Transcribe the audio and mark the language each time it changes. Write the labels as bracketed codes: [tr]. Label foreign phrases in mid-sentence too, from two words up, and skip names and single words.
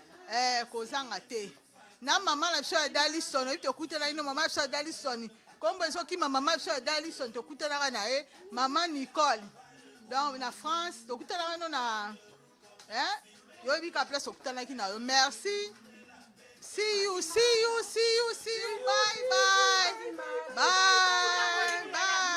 [ln] Eh, kozanga te. Na mama na biso ya Dalison, oyebi tokutana ino mama na biso ya Dalison. Kombo ezokima mama na biso ya Dalison, tokutanaka na ye, mama Nicole. Donc na France, tokutanaka ino na, eh, yoyebi ka place tokutanaki na yo. Merci. [en] See you, see you, see you, see you. Bye, bye. Bye, bye.